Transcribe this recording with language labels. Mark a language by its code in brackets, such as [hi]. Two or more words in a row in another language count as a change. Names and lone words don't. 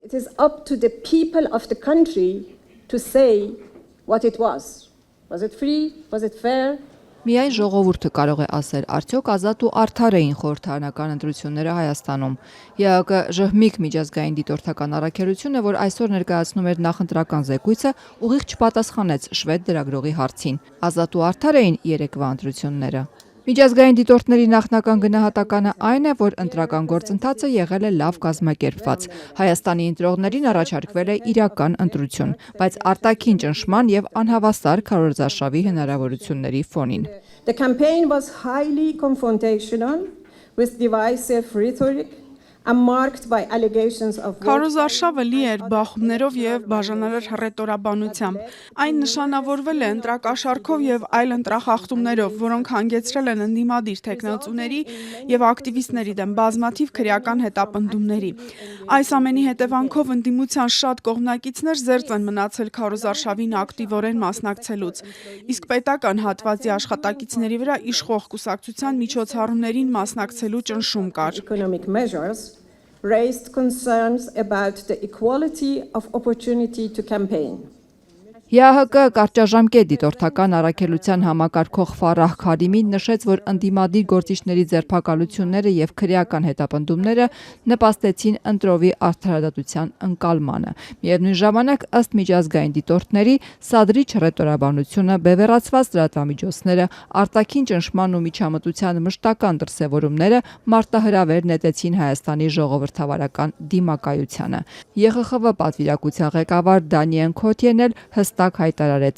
[en] It is up to the people of the country to say what it was. Was it free? Was it fair? [hy] Միայն ժողովուրդը կարող է ասել, արդյոք ազատ ու արդար էին խորհրդարանական ընտրությունները Հայաստանում։ ԵԱԿ ժհմիկ միջազգային դիտորդական առաքելությունը, որ այսօր ներկայացնում էր նախընտրական զեկույցը, ուղիղ չպատասխանեց շվեդ լրագրողի հարցին։ Ազատ ու արդար էին երեկվա ընտրությունները։ Միջազգային դիտորդների նախնական գնահատականը այն է, որ ընտրական գործընթացը եղել է լավ կազմակերպված։ Հայաստանի ընտրողներին առաջարկվել է իրական ընտրություն, բայց արտաքին ճնշման եւ անհավասար քարոզարշավի հնարավորությունների ֆոնին։ [en] The campaign was highly confrontational with divisive rhetoric and marked by allegations of [hy] Քարոզարշավը լի էր բախումներով եւ բաժանարար հռետորաբանությամբ։ Այն նշանավորվել է ընտրակաշառքով եւ այլ ընտրախախտումներով, որոնք հանգեցրել են ընդդիմադիր տեխնացուների եւ ակտիվիստների դեմ բազմաթիվ քրեական հետապնդումների։ Այս ամենի հետևանքով ընդդիմության շատ կողմնակիցներ զերծ են մնացել քարոզարշավին ակտիվորեն մասնակցելուց։ Իսկ պետական հատվածի աշխատակիցների վրա իշխող կուսակցության միջոցառումներին մասնակցելու ճնշում կար։ [en] economic measures raised concerns about the equality of opportunity to campaign. [hy] ԵԱՀԿ կարճաժամկետ դիտորդական առաքելության համակարգող Ֆարահ Քարիմին նշեց, որ ընդդիմադիր գործիչների ձերբակալությունները եւ քրեական հետապնդումները նպաստեցին ընտրովի արդարադատության ընկալմանը։ Միևնույն ժամանակ, ըստ միջազգային դիտորդների, սադրիչ հռետորաբանությունը, բևեռացված լրատվամիջոցները, արտաքին ճնշման ու միջամտության մշտական դրսևորումները մարտահրավեր նետեցին Հայաստանի ժողովրդավարական դիմակայությանը։ ԵԽԽՎ պատվիրակության ղեկավար Դանիեն Քոթիեն էլ հստակ հայտարարեց.